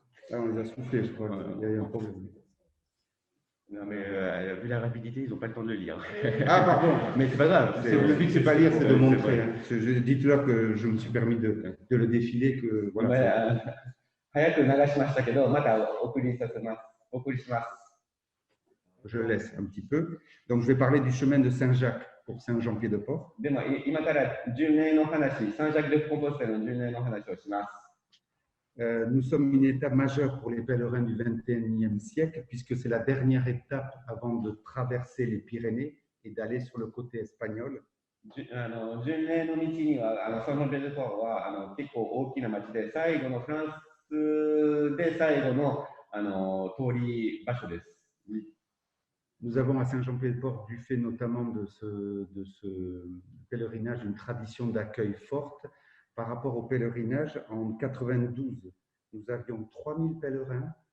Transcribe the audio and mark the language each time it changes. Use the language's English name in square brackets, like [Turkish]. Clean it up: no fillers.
[French] Ah, on les a soufflés, je crois. Il y a eu un problème. Non, mais vu la rapidité, ils n'ont pas le temps de le lire. Ah, pardon. Mais c'est pas grave. Le but, c'est pas lire, c'est de montrer. Je dis tout à l'heure que je me suis permis de le défiler. Que, voilà. [Japanese] 早く流しましたけど、またお送りします。 [French] Je laisse un petit peu. Donc, je vais parler du chemin de Saint-Jacques pour Saint-Jean-Pied-de-Port. [Japanese] でも今から巡礼の話、サンジャック・デ・コンポステルの巡礼の話をします。 [French] Nous sommes une étape majeure pour les pèlerins du XXIe siècle, puisque c'est la dernière étape avant de traverser les Pyrénées et d'aller sur le côté espagnol. [Japanese] 巡礼の道にはサンジャン・ピエデ・ポーは結構大きな町で、最後のフランスで最後の通り場所です。 [French] Nous avons à Saint-Jean-Pied-de-Port, du fait notamment de ce pèlerinage, une tradition d'accueil forte. Par rapport au pèlerinage, en 92, nous avions 3000 pèlerins.